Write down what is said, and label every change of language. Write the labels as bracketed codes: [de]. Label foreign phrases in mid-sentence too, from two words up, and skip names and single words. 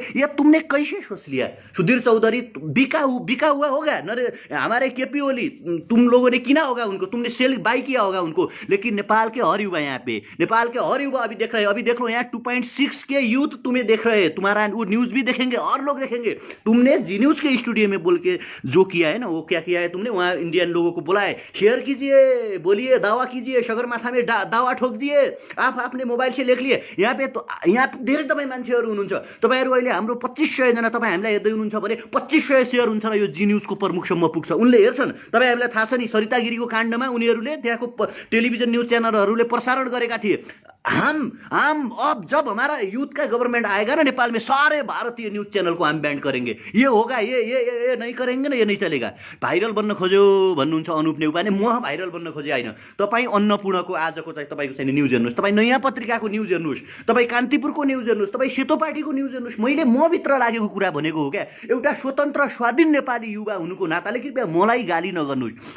[hi] ये तुमने कैसे सोच लिया सुधीर चौधरी? बिका हुआ होगा हमारे केपी ओली, तुम लोगों ने किना होगा उनको, तुमने सेल बाई किया होगा उनको, लेकिन नेपाल के हर युवा यहाँ पे, नेपाल के हर युवा अभी देख रहे हैं, अभी देख लो यहाँ 2.6 के यूथ तुम्हें देख रहे हैं, तुम्हारा वो न्यूज भी देखेंगे और लोग देखेंगे। तुमने जी न्यूज के स्टूडियो में बोल के जो किया है ना, वो क्या किया है तुमने, वहाँ इंडियन लोगों को बुलाए, शेयर कीजिए, बोलिए, दावा कीजिए, सगरमाथा में दावा ठोक दिए, आप अपने मोबाइल से लेख लिए। यहाँ पे तो [ne] यहाँ धेरै तपाईँ मान्छेहरू हुनुहुन्छ, तपाईँहरू अहिले हाम्रो 2500 जना तपाईँ हामीलाई हेर्दै हुनुहुन्छ भने 2500 सेयर हुन्छ र यो जी न्युजको प्रमुखसम्म पुग्छ, उनले हेर्छन्। तपाईँ हामीलाई थाहा छ नि, सरिता गिरीको काण्डमा उनीहरूले त्यहाँको [en] television news [ne] च्यानलहरूले प्रसारण गरेका थिए, [hi] हम अब जब हमारा यूथ का गवर्नमेंट आएगा ना नेपाल में, सारे भारतीय न्यूज चैनल को हम बैन करेंगे, ये होगा, ये नहीं करेंगे ना, ये नहीं चलेगा। [ne] भाइरल बन्न खोज्यो भन्नुहुन्छ अनुप नेउपाने, म भाइरल बन्न खोजे होइन। तपाईँ अन्नपूर्णको आजको चाहिँ तपाईँको चाहिँ न्युज हेर्नुहोस्, तपाईँ नयाँ पत्रिकाको न्युज हेर्नुहोस्, तपाईँ कान्तिपुरको न्युज हेर्नुहोस्, तपाईँ सेतो पार्टीको न्युज हेर्नुहोस्। मैले म भित्र लागेको कुरा भनेको हो क्या, एउटा स्वतन्त्र स्वाधीन नेपाली युवा हुनुको नाताले कृपया मलाई गाली नगर्नुहोस्।